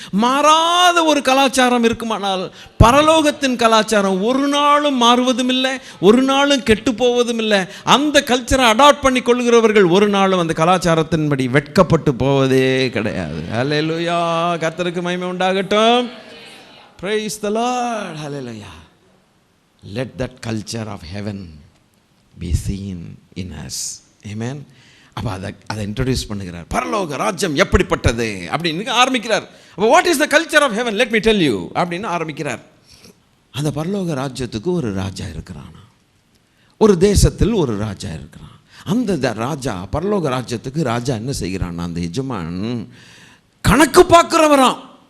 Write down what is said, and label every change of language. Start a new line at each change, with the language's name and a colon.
Tamil: மாறாத ஒரு கலாச்சாரம் இருக்குமானால் பரலோகத்தின் கலாச்சாரம் ஒரு நாளும் மாறுவதும் இல்லை, ஒரு நாளும் கெட்டு போவதும் இல்லை. அந்த கல்ச்சரை அடாப்ட் பண்ணி கொள்கிறவர்கள் ஒரு நாளும் அந்த கலாச்சாரத்தின்படி வெட்கப்பட்டு போவதே கிடையாது. ஹல்லேலூயா, கர்த்தருக்கு மகிமை உண்டாகட்டும்.
English: Praise the Lord. Hallelujah. Let that culture of heaven be seen in us.
Tamil: Amen. அப்போ அதை இன்ட்ரடியூஸ் பண்ணுகிறார். பரலோக ராஜ்யம் எப்படிப்பட்டது அப்படின்னு ஆரம்பிக்கிறார். அப்போ
English: what is the culture of heaven, let me tell you
Tamil: அப்படின்னு ஆரம்பிக்கிறார். அந்த பரலோக ராஜ்யத்துக்கு ஒரு ராஜா இருக்கிறான். ஒரு தேசத்தில் ஒரு ராஜா இருக்கிறான். அந்த ராஜா, பரலோக ராஜ்யத்துக்கு ராஜா என்ன செய்கிறான்? அந்த எஜமான் கணக்கு பார்க்கிறவராம்.